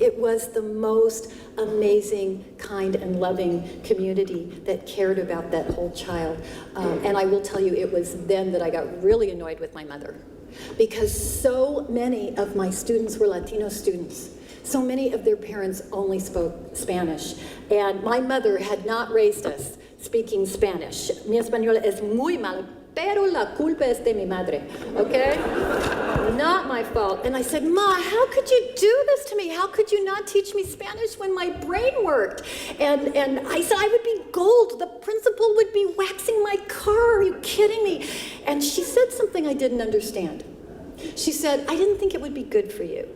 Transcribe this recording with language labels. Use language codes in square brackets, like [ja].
[en] It was the most amazing, kind, and loving community that cared about that whole child. And I will tell you, it was then that I got really annoyed with my mother, because so many of my students were Latino students. So many of their parents only spoke Spanish. And my mother had not raised us speaking Spanish. [es] Mi español es muy malo, pero la culpa es de mi madre, [en] okay? Not my fault. And I said, "Ma, how could you do this to me? How could you not teach me Spanish when my brain worked?" And I said, "I would be gold. The principal would be waxing my car. Are you kidding me?" And she said something I didn't understand. She said, "I didn't think it would be good for you."